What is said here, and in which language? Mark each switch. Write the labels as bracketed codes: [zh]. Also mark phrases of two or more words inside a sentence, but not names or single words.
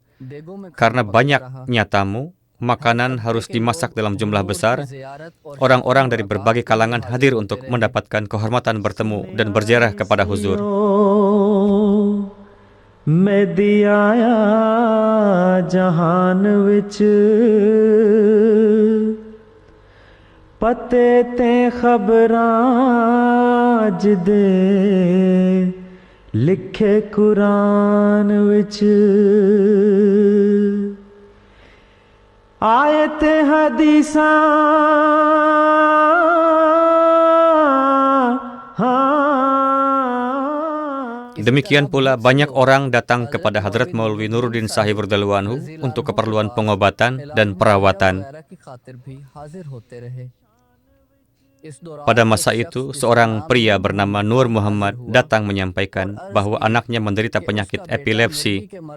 [id] Karena banyaknya tamu, makanan harus dimasak dalam jumlah besar. Orang-orang dari berbagai kalangan hadir untuk mendapatkan kehormatan bertemu dan berziarah kepada Huzur. [skr] میڈیا جہان وچ پتے تے خبراں جیدے لکھے قرآن وچ آیت حدیثاں [id] Demikian pula banyak orang datang kepada Hadrat Maulwi Nuruddin Sahib [ar] رضي الله عنه [id] untuk keperluan pengobatan dan perawatan. Pada masa itu, seorang pria bernama Nur Muhammad datang menyampaikan bahwa anaknya menderita penyakit epilepsi.